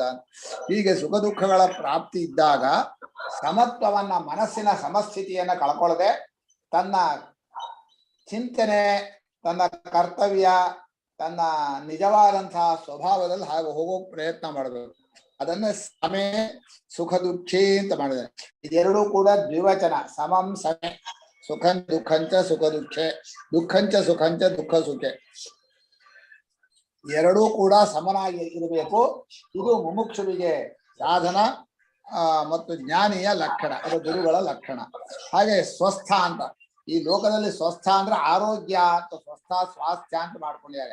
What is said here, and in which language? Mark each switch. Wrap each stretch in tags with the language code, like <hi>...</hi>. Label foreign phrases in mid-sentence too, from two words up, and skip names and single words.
<kn>ಹೀಗೆ ಸುಖ ದುಃಖಗಳ ಪ್ರಾಪ್ತಿ ಇದ್ದಾಗ ಸಮತ್ವವನ್ನ, ಮನಸ್ಸಿನ ಸಮಸ್ಥಿತಿಯನ್ನ ಕಳ್ಕೊಳ್ಳದೆ ತನ್ನ ಚಿಂತನೆ, ತನ್ನ ಕರ್ತವ್ಯ, ತನ್ನ ನಿಜವಾದಂತಹ ಸ್ವಭಾವದಲ್ಲಿ ಹಾಗೆ ಹೋಗೋ ಪ್ರಯತ್ನ ಮಾಡಬೇಕು. ಅದನ್ನ</kn> <sa>ಸಮೇ ಸುಖ ದುಃಖಿ</sa> <kn>ಅಂತ ಮಾಡಿದೆ. ಇದೆರಡೂ ಕೂಡ ದ್ವಿವಚನ.</kn> <sa>ಸಮಂ ಸಮೆ, ಸುಖಂ ದುಃಖಂಚ ಸುಖ ದುಃಖೆ, ದುಃಖಂಚ ಸುಖಂಚ ದುಃಖ ಸುಖೆ,</sa> <kn>ಎರಡೂ ಕೂಡ ಸಮನಾಗಿ ಇರಬೇಕು. ಇದು ಮುಮುಕ್ಷುವಿಗೆ ಸಾಧನ ಮತ್ತು ಜ್ಞಾನಿಯ ಲಕ್ಷಣ, ಅದು ಗುರುಗಳ ಲಕ್ಷಣ. ಹಾಗೆ ಸ್ವಸ್ಥ ಅಂತ, ಈ ಲೋಕದಲ್ಲಿ ಸ್ವಸ್ಥ ಅಂದ್ರೆ ಆರೋಗ್ಯ ಅಂತ, ಸ್ವಸ್ಥ ಸ್ವಾಸ್ಥ್ಯ ಅಂತ ಮಾಡ್ಕೊಂಡಿದ್ದಾರೆ.</kn>